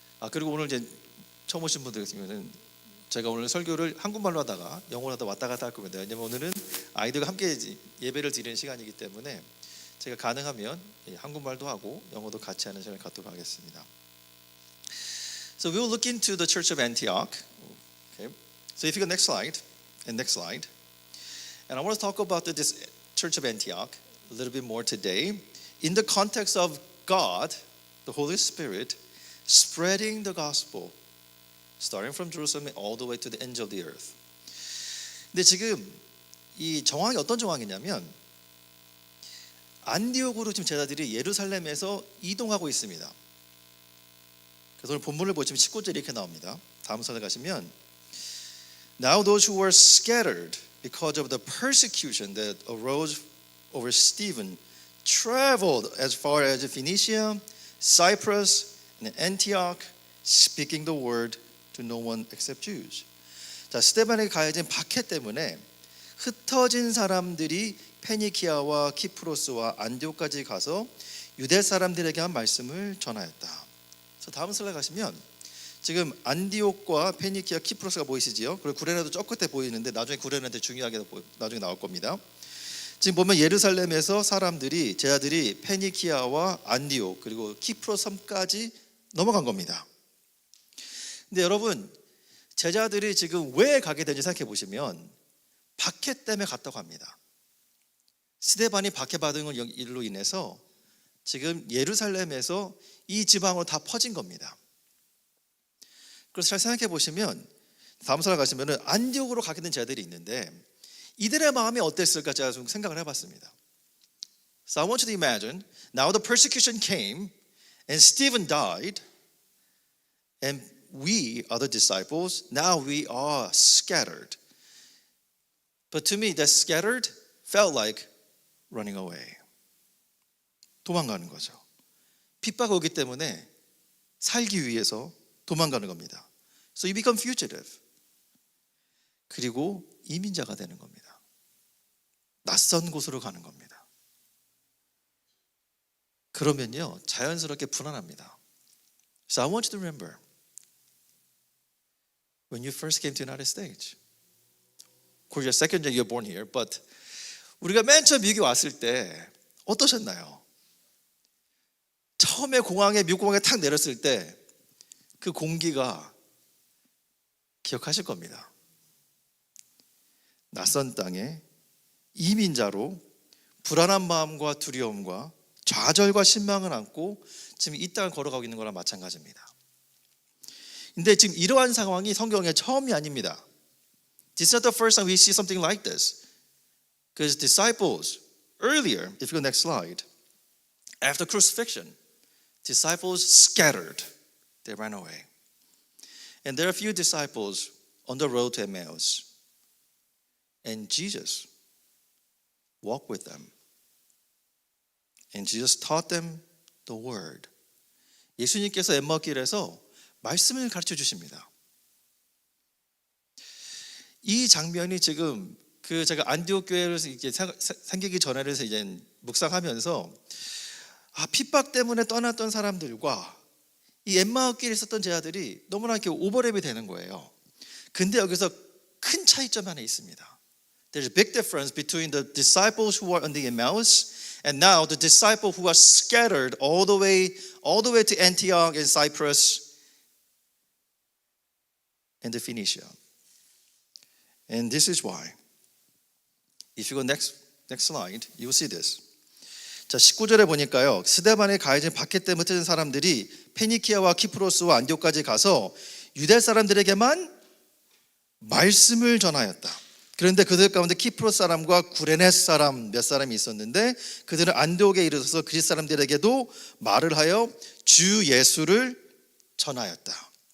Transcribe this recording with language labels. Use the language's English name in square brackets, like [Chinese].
[Korean] 그리고 오늘 이제 처음 오신 분들 같으면은 제가 오늘 설교를 한국말로 하다가 영어로 하다 왔다 갔다 할 겁니다. 왜냐면 오늘은 아이들과 함께 예배를 드리는 시간이기 때문에 제가 가능하면 한국말도 하고 영어도 같이 하는 시간을 갖도록 하겠습니다. [English] So we will look into the Church of Antioch. Okay. So if you go next slide, and I want to talk about this Church of Antioch a little bit more today in the context of God, the Holy Spirit, spreading the gospel, starting from Jerusalem all the way to the ends of the earth. [Korean] 근데 지금 이 정황이 어떤 정황이냐면 안디옥으로 지금 제자들이 예루살렘에서 이동하고 있습니다. 그래서 오늘 본문을 보시면 19절에 이렇게 나옵니다. 다음 설에 가시면 [English] Now those who were scattered because of the persecution that arose over Stephen traveled as far as Phoenicia, Cyprus, and Antioch, speaking the word to no one except Jews. [Korean] 자, 스데반에게 가해진 박해 때문에 흩어진 사람들이 페니키아와 키프로스와 안디옥까지 가서 유대 사람들에게 한 말씀을 전하였다. 그래서 다음 슬라이드 가시면 지금 안디옥과 페니키아, 키프로스가 보이시지요? 그리고 구레나도 저 끝에 보이는데 나중에 구레나한테 중요하게 나중에 나올 겁니다. 지금 보면 예루살렘에서 제자들이 페니키아와 안디옥 그리고 키프로스 섬까지 넘어간 겁니다. 근데 여러분 제자들이 지금 왜 가게 되는지 생각해 보시면 박해 때문에 갔다고 합니다. 스데반이 박해받은 일로 인해서 지금 예루살렘에서 이 지방으로 다 퍼진 겁니다. 그래서 잘 생각해 보시면 다음 설에 가시면 안디옥으로 가게 된 제자들이 있는데 이들의 마음이 어땠을까 제가 좀 생각을 해봤습니다. [English] So I want you to imagine now the persecution came and Stephen died and we are the disciples. Now we are scattered. But to me that scattered felt like running away. [Korean] 도망가는 거죠. 핍박이 오기 때문에 살기 위해서 도망가는 겁니다. [English] So you become fugitive. [Korean] 그리고 이민자가 되는 겁니다. 낯선 곳으로 가는 겁니다. 그러면요 자연스럽게 불안합니다. [English] So I want you to remember when you first came to the United States. Of course, you're second year, you're born here, but [Korean] 우리가 맨 처음 미국에 왔을 때 어떠셨나요? 처음에 미국 공항에 탁 내렸을 때 그 공기가 기억하실 겁니다. 낯선 땅에 이민자로 불안한 마음과 두려움과 좌절과 신망을 안고 지금 이 땅을 걸어가고 있는 거랑 마찬가지입니다. 근데 지금 이러한 상황이 성경의 처음이 아닙니다. [English] This is not the first time we see something like this. Because disciples, earlier, if you go next slide, after crucifixion, disciples scattered. They ran away. And there are a few disciples on the road to Emmaus. And Jesus walked with them. And Jesus taught them the word. [Korean] 예수님께서 엠마오길에서 말씀을 가르쳐 주십니다. 이 장면이 지금 제가 안디옥 교회를 이제 생기기 전에를 이제 묵상하면서 핍박 때문에 떠났던 사람들과 이 엠마오길에 있었던 제자들이 너무나 이렇게 오버랩이 되는 거예요. 근데 여기서 큰 차이점 하나 있습니다. [English] There's a big difference between the disciples who are on the Emmaus and now the disciples who are scattered all the way to Antioch and Cyprus and the Phoenicia. And this is why. If you go next slide, you will see this. [Korean] 자, 19절에 보니까요. 스데반의 가해진 박해 때문에 흩어진 사람들이 페니키아와 키프로스와 안디옥까지 가서 유대 사람들에게만 말씀을 전하였다. 그런데 그들 가운데 키프로스 사람과 구레네 사람 몇 사람이 있었는데 그들은 안디옥에 이르러서 그리스 사람들에게도 말을 하여 주 예수를 전하였다.